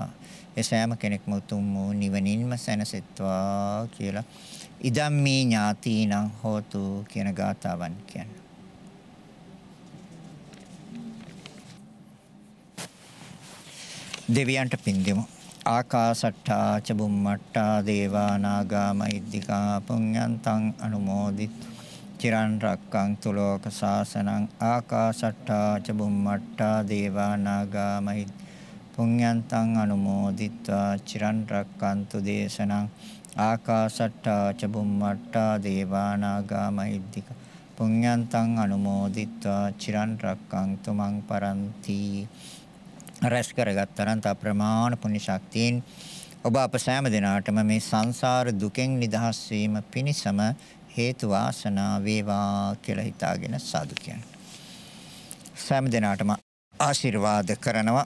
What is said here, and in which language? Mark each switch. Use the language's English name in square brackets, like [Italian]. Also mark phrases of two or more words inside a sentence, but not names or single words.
[Sinhala] ඒ සෑම කෙනෙක්ම උතුම් වූ නිවනින්ම සැනසෙත්වා කියලා [Pali] ඉදම්මී ඥාතීනං හෝතු [Sinhala] කියන ගාථාවන් කියන්නේ. දෙවියන්ට පින් දෙමු. [Pali] ආකාසට්ඨා ච බුම්මට්ඨා දේවා නාග මහිද්దికා පුඤ්ඤන්තං අනුමෝදිත චිරන් රක්ඛන්තු ලෝක සාසනං ආකාසට්ඨා ච බුම්මට්ඨා දේවා නාග මහිද්దికා පුඤ්ඤන්තං අනුමෝදිත්වා චිරන් රක්ඛන්තු දේශනං ආකාසට්ඨා ච බුම්මට්ඨා දේවා නාග මහිද්దికා පුඤ්ඤන්තං අනුමෝදිත්වා චිරන් රක්ඛන්තු මං පරන්ති. [Sinhala] රැස් කරගත් අනන්ත ප්‍රමාණ පුණ්‍ය ශක්තියින් ඔබ අප සෑම දිනාටම මේ සංසාර දුකෙන් නිදහස් වීම පිණිසම හේතු වාසනා වේවා කියලා හිතාගෙන සාදු කියන්න. සෑම දිනාටම ආශිර්වාද කරනවා.